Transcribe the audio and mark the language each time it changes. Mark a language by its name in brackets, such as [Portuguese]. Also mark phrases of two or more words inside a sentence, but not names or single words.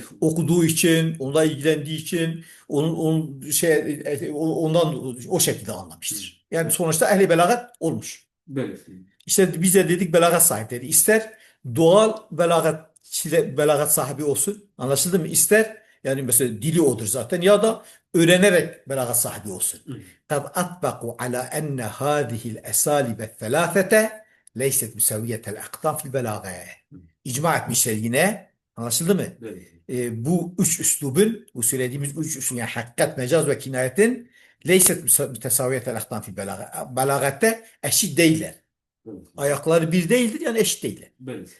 [Turkish] okuduğu için, onunla ilgilendiği için, onun ondan o şekilde anlamıştır. Yani sonuçta ehli belagat olmuş. Evet. İşte biz de dedik belagat sahipleri. İster doğal belagat sahibi olsun. Anlaşıldı mı? İster yani mesela dili odur zaten ya da öğrenerek belagat sahibi olsun. [Arabic] قد أطبقوا على أن هذه الأساليب الثلاثة ليست مساوية الأقدام في البلاغة. [Turkish] İcma etmişler yine. Anlaşıldı mı? Evet. Bu üç üslubun, bu söylediğimiz üç üslubun yani hakikat, mecaz ve kinayetin [Arabic] ليست متساوية الأقدام في البلاغة. [Turkish] Belagatte eşit değiller. Evet. Ayakları bir değildir yani eşit değiller. Evet.